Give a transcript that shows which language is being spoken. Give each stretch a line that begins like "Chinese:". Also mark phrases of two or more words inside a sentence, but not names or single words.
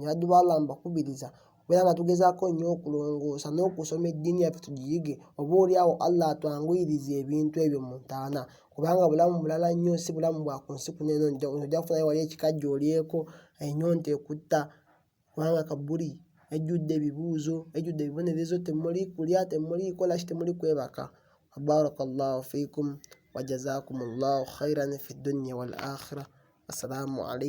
Ganda: Baddu ba Allah mbakubiriza okubeera nga tugezaako nnyo okulongoosa n'okusoma eddiini yaffe tugiyige, oboolyawo Allah atwanguyirize ebintu ebyo mu ntaana, kubanga bulamu bulala nnyo, si bulamu bwa ku nsi kuno eno. Ojja kufunayo wali ekikajjo olyeko, ennyonta ekutta, kubanga kaburi ejjudde ebibuuzo, ejjudde ebibonerezo, temuli kulya, temuli kola ki, temuli kwebaka.
Arabic: بارك الله فيكم وجزاكم الله خيرا في الدنيا والآخرة. السلام عليكم.